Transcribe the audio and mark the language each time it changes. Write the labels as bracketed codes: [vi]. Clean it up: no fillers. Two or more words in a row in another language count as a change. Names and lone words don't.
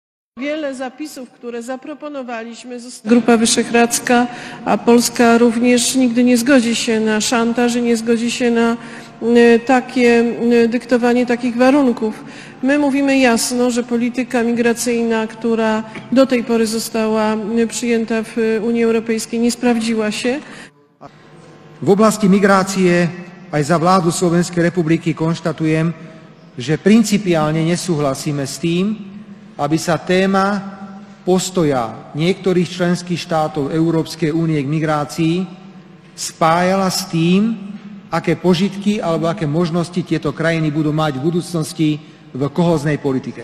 [pl] Wiele zapisów, które zaproponowaliśmy, Grupa Wyszehradzka, a Polska również nigdy nie zgodzi się na szantaż i nie zgodzi się na dyktowanie takich warunków. My mówimy jasno, że polityka migracyjna, która do tej pory została przyjęta w Unii Europejskiej, nie sprawdziła się. [sk] V oblasti migrácie aj za vládu Slovenskej republiky konštatujem, že principiálne nesúhlasíme s tým, aby sa téma postoja niektorých členských štátov Európskej únie k migrácii spájala s tým, aké požitky alebo aké možnosti tieto krajiny budú mať v budúcnosti v kohóznej politike.